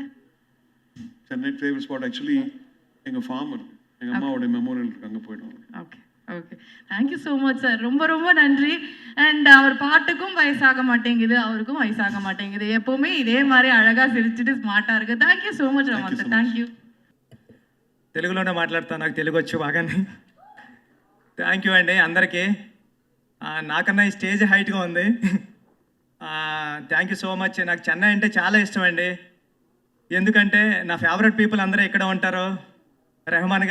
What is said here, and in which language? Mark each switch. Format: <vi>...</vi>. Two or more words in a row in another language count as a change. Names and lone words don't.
<ta>சென்னை</ta> <en>favourite spot actually</en> <ta>எங்கள் ஃபார்ம் இருக்கு, எங்கள் அம்மாவோட மெமோரியல் இருக்கு, அங்கே போயிடுவோம்.</ta> <en>okay okay, thank you so much sir,</en> <ta>ரொம்ப ரொம்ப நன்றி. அண்ட் அவர் பாட்டுக்கும் வயசாக மாட்டேங்குது, அவருக்கும் வயசாக மாட்டேங்குது, எப்போவுமே இதே மாதிரி அழகாக சிரிச்சுட்டு ஸ்மார்ட்டாக இருக்குது.</ta> <en>thank you so much</en> <ta>ரஹ்மான் சார், தேங்க்யூ.</ta> <te>తెలుగులోనే మాట్లాడతా, నాకు తెలుగు వచ్చు బాగానే.</te> <en>thank you</en> <te>అండి అందరికీ. నాకన్నా ఈ</te> <en>stage heightగా</en> <te>ఉంది.</te> <en>thank you so much.</en> <te>నాకు చెన్నై అంటే చాలా ఇష్టం అండి, ఎందుకంటే నా</te> <en>favourite people</en> <te>అందరూ ఇక్కడ ఉంటారు.</te>